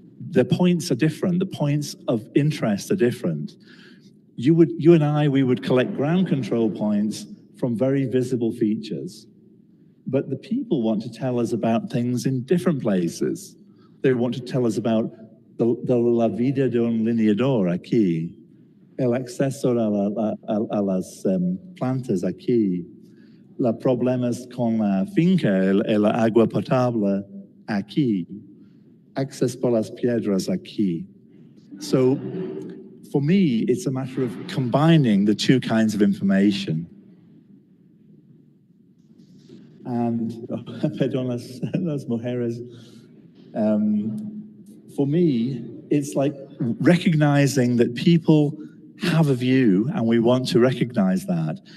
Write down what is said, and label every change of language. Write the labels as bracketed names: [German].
[English] The points are different, the points of interest are different. You and I, we would collect ground control points from very visible features. But the people want to tell us about things in different places. They want to tell us about the [Spanish] la vida de un lineador aquí. el acceso a las plantas aquí, los problemas con la finca, el agua potable aquí, access por las piedras aquí. [English] So for me, it's a matter of combining the two kinds of information. And, [Spanish] perdón las mujeres, [English] for me, it's like recognizing that people have a view, and we want to recognize that.